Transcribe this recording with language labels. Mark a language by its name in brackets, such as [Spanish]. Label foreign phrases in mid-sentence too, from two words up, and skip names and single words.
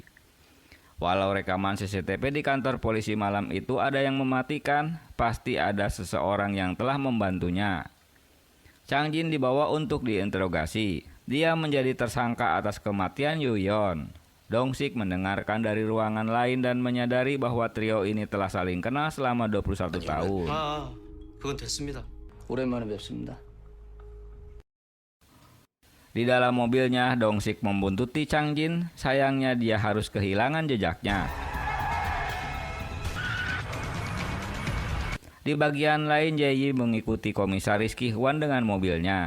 [Indonesian] Walau rekaman CCTV di kantor polisi malam itu ada yang mematikan, pasti ada seseorang yang telah membantunya. Changjin dibawa untuk diinterogasi. Dia menjadi tersangka atas kematian Yuyeon. Dong-sik mendengarkan dari ruangan lain dan menyadari bahwa trio ini telah saling kenal selama 21 tahun. [Korean] 그건 됐습니다. 오랜만에 뵙습니다. [Indonesian] Di dalam mobilnya, Dong-sik membuntuti Chang-jin. Sayangnya dia harus kehilangan jejaknya. Di bagian lain, Jae-yi mengikuti komisaris Ki-hwan dengan mobilnya.